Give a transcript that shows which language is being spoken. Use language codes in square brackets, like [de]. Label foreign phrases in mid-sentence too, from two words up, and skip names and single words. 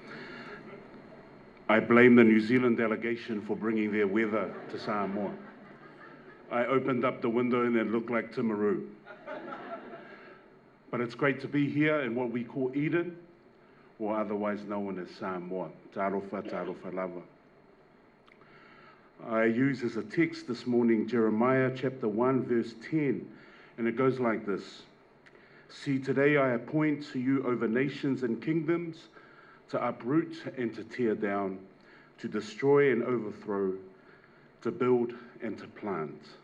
[en] I blame the New Zealand delegation for bringing their weather to Samoa. I opened up the window and it looked like Timaru. But it's great to be here in what we call Eden, or otherwise known as Samoa. [sm] Tarofa, tarofa lava. [en] I use as a text this morning Jeremiah chapter 1 verse 10, and it goes like this. See, today I appoint to you over nations and kingdoms to uproot and to tear down, to destroy and overthrow, to build and to plant.